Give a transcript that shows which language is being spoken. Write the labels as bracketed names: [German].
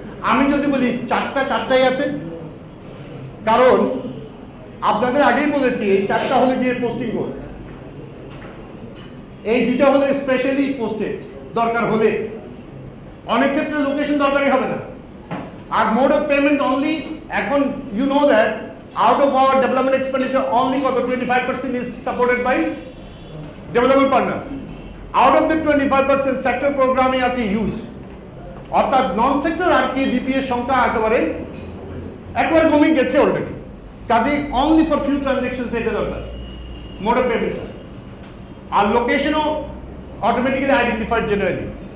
[Bangla] আমি যদি বলি 4টাই আছে, কারণ আপনাদের আগেই বলেছি এই 4টা হলে গিয়ে পোস্টিং কোড, এই 2টা হলে স্পেশালি পোস্টেড দরকার হলে, অনেক ক্ষেত্রে লোকেশন দরকারই হবে না। [English] আর mode of payment only, এখন you know that out of our development expenditure only কত 25% is supported by development partner. Out of the 25% sector program [Bangla] আছে হিউজ, অর্থাৎ নন সেক্টর আর কি ডিপি এর সংখ্যা একেবারে কমে গেছে অলরেডি। কাজে অনলি ফর ফিউ ট্রানজাকশনস এটা দরকার mode of payment, আর লোকেশনও automatically identified generally.